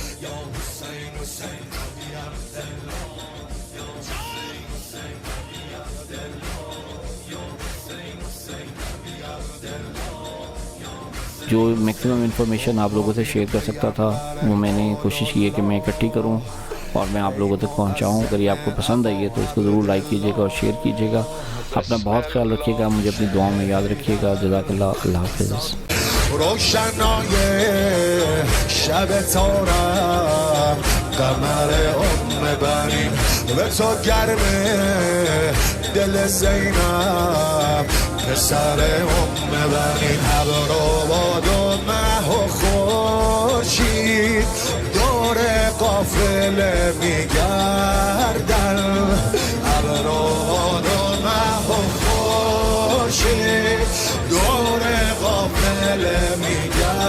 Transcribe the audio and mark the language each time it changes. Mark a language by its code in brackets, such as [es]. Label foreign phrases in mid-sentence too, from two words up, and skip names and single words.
[ur] جو میکسیمم انفارمیشن آپ لوگوں سے شیئر کر سکتا تھا وہ میں نے کوشش کی ہے کہ میں اکٹھی کروں اور میں آپ لوگوں تک پہنچاؤں۔ اگر یہ آپ کو پسند آئی ہے تو اس کو ضرور لائک کیجیے گا اور شیئر کیجیے گا۔ اپنا بہت خیال رکھیے گا، مجھے اپنی دعاؤں میں یاد رکھیے گا۔ [ar] جزاک اللہ، [ur] اللہ حافظ۔ [fa] روشنای شب تارم قمر بنی به تو گرمه دل زینب پسر بنی ابروباد و مه و خورشید دور قافله میگردن ابروباد و مه و خورشید دور قافله میگردن